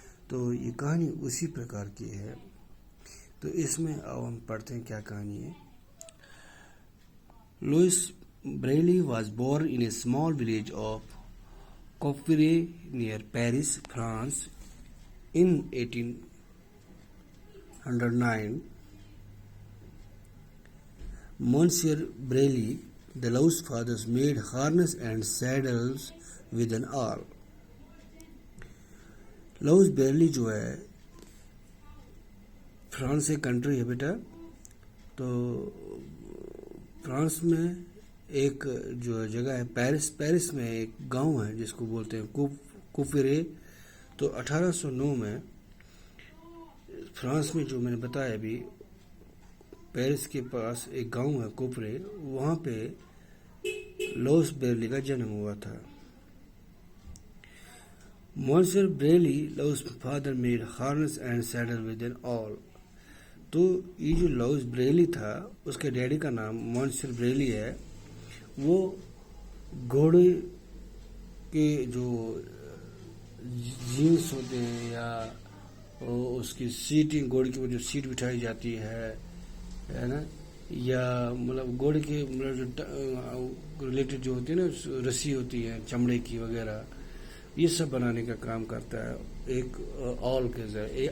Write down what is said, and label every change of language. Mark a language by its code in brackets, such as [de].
[hi] तो ये कहानी उसी प्रकार की है। तो इसमें अब हम पढ़ते हैं क्या कहानी है। [en] Louis Braille was born in a small village of Coupvray near Paris, France in 1809. Monsieur Brely, the Low's fathers, made harness and saddles with an awl. [hi] Louis Braille जो है फ्रांस एक कंट्री है बेटा। तो फ्रांस में एक जो जगह है पेरिस में एक गांव है जिसको बोलते हैं कुफरे। तो 1809 में फ्रांस में जो मैंने बताया अभी, पेरिस के पास एक गांव है कुफरे, वहाँ पे लुइस ब्रेली का जन्म हुआ था। [en] Monsieur Brely, Low's father, made harness and saddle with an awl. [hi] तो ये जो लुइस ब्रेली था उसके डैडी का नाम मॉन्सियर ब्रेली है। वो घोड़े के जो जीन्स होते हैं या उसकी सीटिंग, घोड़े की वो जो सीट बिठाई जाती है ना, या मतलब घोड़े के मतलब जो रिलेटेड जो होती है ना, रस्सी होती है चमड़े की वगैरह, ये सब बनाने का काम करता है एक ऑल के जरिए।